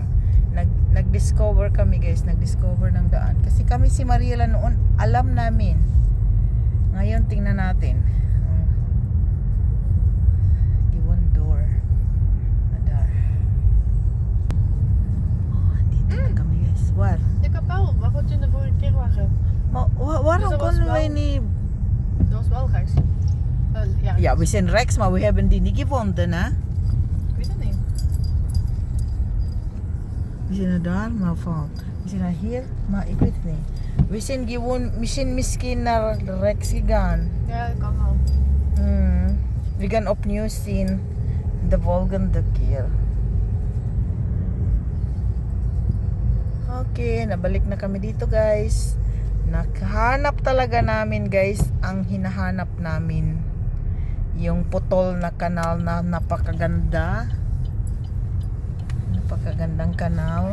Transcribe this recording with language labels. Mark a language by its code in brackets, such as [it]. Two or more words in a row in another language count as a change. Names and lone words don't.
[tl] Nag-discover kami guys, nag-discover ng daan. Kasi kami si Mariela noon, alam namin. Ngayon tingnan natin. Given door. Adar. Oh, dito na kami guys. [en] What? [nl] Ik had wel, maar wat in de vorige keer waren. Waarom Dus dat was konden wij wel- niet... Dat was wel rechts. Ja, Ja, we zijn rechts, maar we hebben die niet gevonden, hè? ik weet het niet. We zijn naar daar, maar fout. We zijn naar hier, maar ik weet het niet. We zijn gewoon, misschien naar rechts gegaan. Ja, dat kan wel. We gaan opnieuw zien de volgende keer. [tl] Okay, nabalik na kami dito guys. Nakahanap talaga namin guys ang hinahanap namin. Yung putol na kanal na napakaganda. Napakagandang kanal.